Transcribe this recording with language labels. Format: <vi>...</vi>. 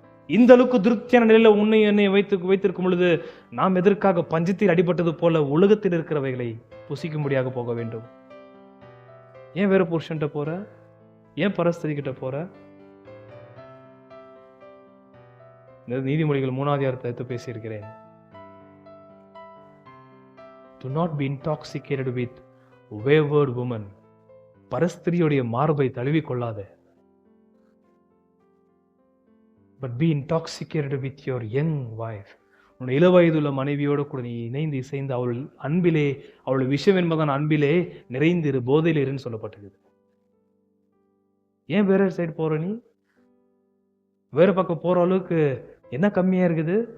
<ta>இந்த அளவுக்கு திருப்தியான நிலையில உன்னை என்னை வைத்திருக்கும் பொழுது நாம் எதற்காக பஞ்சத்தில் அடிபட்டது போல உலகத்தில் இருக்கிறவைகளை புசிக்கும்படியாக போக வேண்டும்? ஏன் வேற புருஷன்ட்ட போற? ஏன் பரஸ்திரி கிட்ட போற? நீதிமொழிகள் 3வது அதிகாரத்தை பேசியிருக்கிறேன்.</ta> <en>Do not be intoxicated with wayward woman.</en> <ta>பரஸ்திரியுடைய மார்பை தழுவிக்கொள்ளாத.</ta> <en>But be intoxicated with your young wife.</en> <ta>உன்னுடைய இளவயதுள்ள மனைவியோடு கூட நீ இணைந்து இசைந்து அவள் அன்பிலே, அவளுடைய விஷயம் என்பதான அன்பிலே நிறைந்திரு, போதையில் இருன்னு சொல்லப்பட்டிருக்குது. ஏன் வேற சைடு போற நீ? வேற பக்கம் போற அளவுக்கு என்ன கம்மியா இருக்குது?</ta>